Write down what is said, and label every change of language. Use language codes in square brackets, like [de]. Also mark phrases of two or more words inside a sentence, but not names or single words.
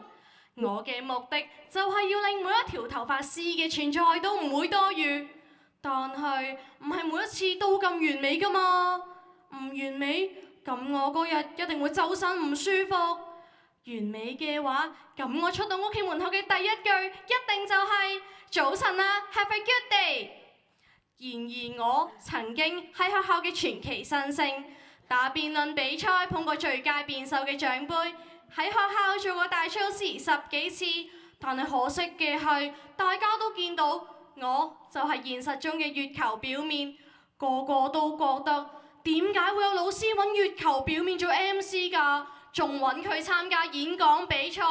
[yue] 我嘅目的就係要令每一條頭髮絲嘅存在都唔會多餘，但係唔係每一次都咁完美㗎嘛？唔完美，咁我嗰日一定會周身唔舒服。完美嘅話，咁我出到屋企門口嘅第一句一定就係早晨啊 ， [en] Have a good day。 [yue] 然而我曾經喺學校嘅傳奇新星，打辯論比賽捧過最佳辯手嘅獎杯。喺學校做過大操時10幾次，但係可惜嘅係，大家都見到我就係現實中嘅月球表面，個個都覺得點解會有老師揾月球表面做 MC 㗎，仲揾佢參加演講比賽？